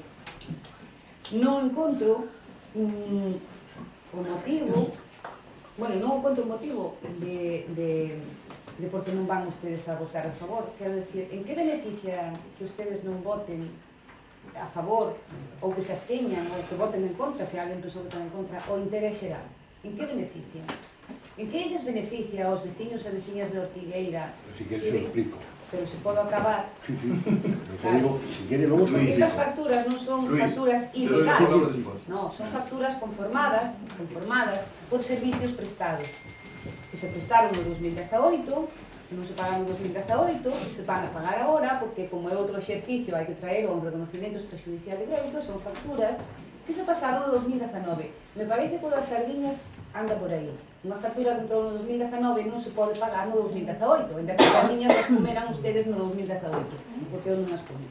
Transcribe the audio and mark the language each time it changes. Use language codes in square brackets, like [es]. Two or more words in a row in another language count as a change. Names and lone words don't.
[gl] Non encontro o motivo, bueno, non encontro o motivo de por que non van ustedes a votar a favor. Quero decir, en que beneficia que ustedes non voten a favor ou que se absteñan ou que voten en contra, se alguén pensou que votan en contra, o interés xeral? En que beneficia? En que lles beneficia aos veciños e veciñas de Ortigueira? [es] Si quieres lo explico. [gl] Pero se podo acabar. [es] Sí, sí. Lo que digo, si quieres luego se lo Luis. [gl] Estas [es] explico. [gl] facturas non son [es] Luis, [gl] facturas [es] te doy la palabra [gl] ilegales. [es] después. [gl] No, son facturas conformadas por servicios prestados. Que se prestaron no 2018, que non se pagaron no 2018, e se van a pagar agora, porque como é outro exercicio, hai que traer un [es] reconocimiento extrajudicial de crédito, [gl] son facturas que se pasaron no 2019. Me parece que o das sardiñas anda por aí. Unha factura que entrou no 2019 non se pode pagar no 2018, ainda que as sardiñas as comeran ustedes no 2018, porque eu non as como.